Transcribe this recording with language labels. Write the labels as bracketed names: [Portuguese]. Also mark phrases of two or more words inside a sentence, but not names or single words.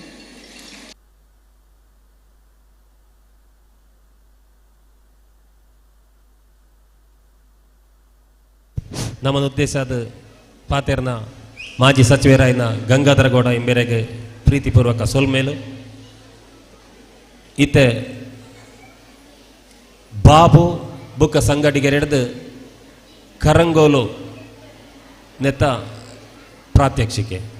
[Tulu] ನಮ್ಮದು ಉದ್ದೇಶ ಅದು ಪಾತೇರ್ನ ಮಾಜಿ ಸಚಿವರಾಯಿನ ಗಂಗಾಧರ ಗೌಡ ಎಂಬೆರೆಗೆ ಪ್ರೀತಿಪೂರ್ವಕ ಸೋಲ್ಮೇಲು ಇತ್ತೆ ಬಾಬು ಬುಕ್ಕ ಸಂಗಡಿಗೆರೆಡ್ದು ಕರಂಗೋಲು ನೆತ್ತ ಪ್ರಾತ್ಯಕ್ಷಿಕೆ.